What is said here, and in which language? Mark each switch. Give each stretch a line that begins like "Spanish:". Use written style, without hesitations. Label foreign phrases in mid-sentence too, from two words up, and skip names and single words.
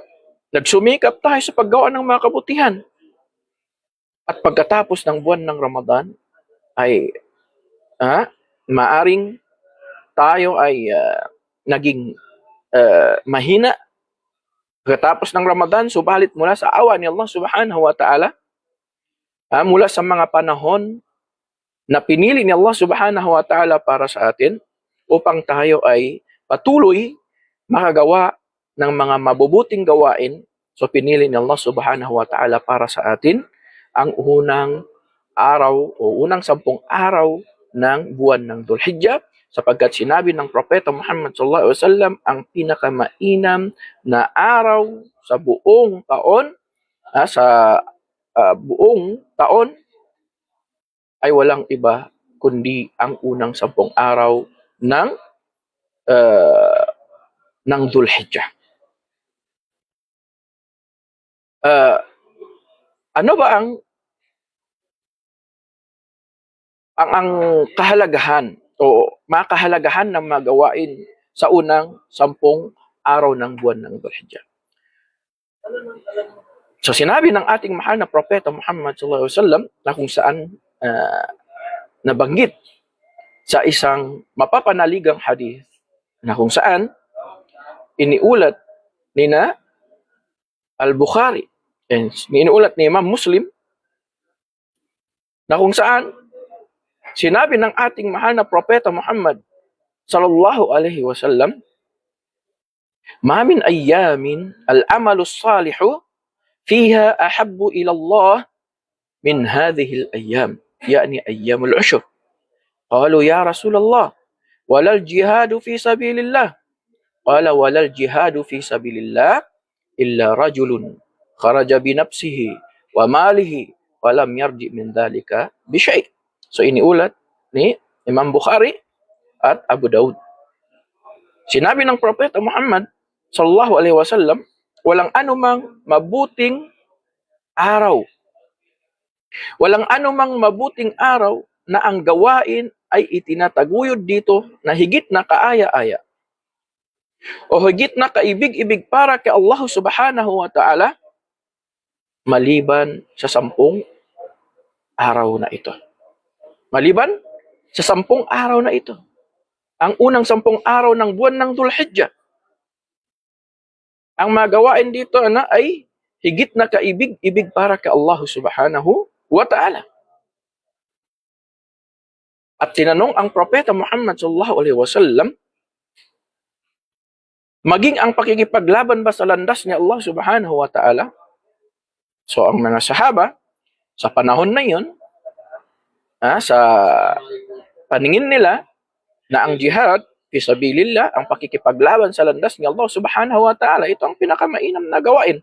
Filipino: Nagsumikap tayo sa paggawa ng mga kabutihan. At pagkatapos ng buwan ng Ramadan, ay maaring tayo ay naging mahina. Pagkatapos ng Ramadan, subalit mula sa awa ni Allah
Arabic: سبحانه وتعالى,
Filipino: mula sa mga panahon na pinili ni Allah
Arabic: سبحانه وتعالى
Filipino: para sa atin, upang tayo ay patuloy makagawa ng mga mabubuting gawain. So pinili ni Allah
Arabic: سبحانه وتعالى
Filipino: para sa atin ang unang araw o unang 10 araw ng buwan ng Dhul-Hijjah sapagkat sinabi ng propeta Muhammad
Arabic: صلى الله عليه وسلم,
Filipino: ang pinakamainam na araw sa buong taon buong taon ay walang iba kundi ang unang 10 araw ng Dhul-Hijjah. Ano ba ang kahalagahan o makahalagahan ng mga gawain sa unang 10 araw ng buwan ng Dhul-Hijjah? So sinabi ng ating mahal na propeta Muhammad
Arabic: صلى الله عليه وسلم
Filipino: na kung saan nabanggit sa isang mapapanaligang hadith na kung saan iniulat ni na Al-Bukhari and iniulat ni Imam Muslim na kung saan sinabi ng ating mahal na propeta Muhammad
Arabic: صلى الله عليه وسلم, ما من أيام العمل الصالح فيها أحب إلى الله من هذه الأيام، يعني أيام العشر. قالوا يا رسول الله، ولا الجهاد في سبيل الله. قال ولا الجهاد في سبيل الله إلا رجل خرج بنفسه وماله ولم يرجع من ذلك بشيء'.
Filipino: So iniulat ni Imam Bukhari at Abu Daud. Sinabi ng propeta Muhammad
Arabic: صلى الله عليه وسلم,
Filipino: walang anumang mabuting araw. Walang anumang mabuting araw na ang gawain ay itinataguyod dito na higit na kaaya-aya o higit na kaibig-ibig para kay Allah
Arabic: سبحانه وتعالى
Filipino: maliban sa 10 araw na ito. Maliban sa 10 araw na ito. Ang unang 10 araw ng buwan ng Dhul-Hijjah. Ang magawain dito ay higit na kaibig-ibig para kay Allah
Arabic: سبحانه وتعالى.
Filipino: At tinanong ang propeta Muhammad
Arabic: صلى الله عليه وسلم,
Filipino: maging ang pakikipaglaban ba sa landas ni Allah
Arabic: سبحانه وتعالى?
Filipino: So ang mga sahaba, sa panahon na yun, sa paningin nila, na ang
Arabic: جهاد، في سبيل الله,
Filipino: ang pakikipaglaban sa landas ni Allah
Arabic: سبحانه وتعالى,
Filipino: ito ang pinakamainam na gawain.